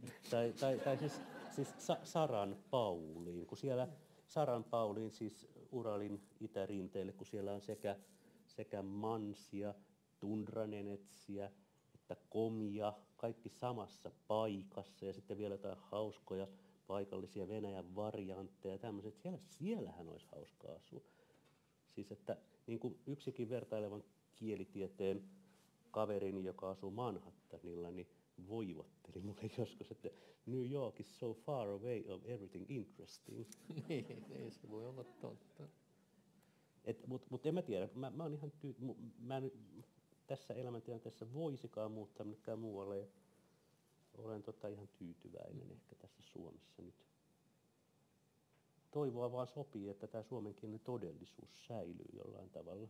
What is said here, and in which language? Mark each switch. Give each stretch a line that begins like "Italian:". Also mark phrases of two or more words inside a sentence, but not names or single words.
Finnish: Tai siis Saran Pauliin, kun siellä Saran Pauliin, siis Uralin itärinteelle, kun siellä on sekä mansia, tundranenetsiä, että komia, kaikki samassa paikassa ja sitten vielä jotain hauskoja paikallisia Venäjän variantteja ja tämmöiset. Siellähän olisi hauskaa asua. Siis että niin kuin yksikin vertailevan kielitieteen kaverini, joka asuu Manhattanilla, niin voivotteli mulle joskus, että
English: New York is so far away of everything interesting.
Finnish: Niin, se voi olla totta. Mutta en mä tiedä, mä oon ihan mä en tässä elämäntilanteessa voisikaan muuttaa minnekään muualle ja olen ihan tyytyväinen ehkä tässä Suomessa nyt. Toivoa vaan sopii, että tämä suomenkielinen todellisuus säilyy jollain tavalla.